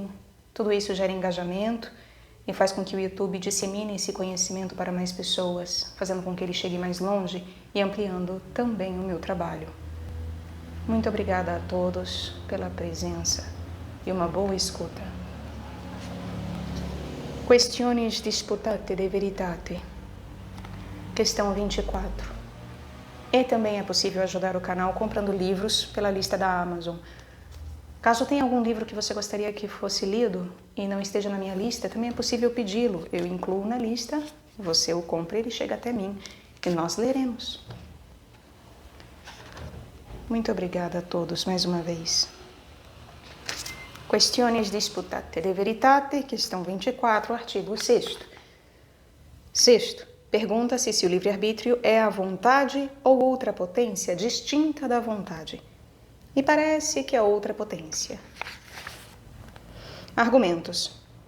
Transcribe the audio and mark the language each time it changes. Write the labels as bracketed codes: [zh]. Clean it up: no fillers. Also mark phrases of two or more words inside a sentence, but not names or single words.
[pt] Tudo isso gera engajamento e faz com que o YouTube dissemine esse conhecimento para mais pessoas, fazendo com que ele chegue mais longe e ampliando também o meu trabalho. Muito obrigada a todos pela presença e uma boa escuta. [la] Questiões disputate de veritate. [pt] Questão 24. E também é possível ajudar o canal comprando livros pela lista da Amazon. Caso tenha algum livro que você gostaria que fosse lido e não esteja na minha lista, também é possível pedi-lo. Eu incluo na lista, você o compra e ele chega até mim e nós leremos. Muito obrigada a todos mais uma vez. [la] Questiões disputate de veritate, [pt] questão 24, artigo 6º. Sexto. Pergunta-se se o livre-arbítrio é a vontade ou outra potência distinta da vontade. E parece que é outra potência. Argumentos.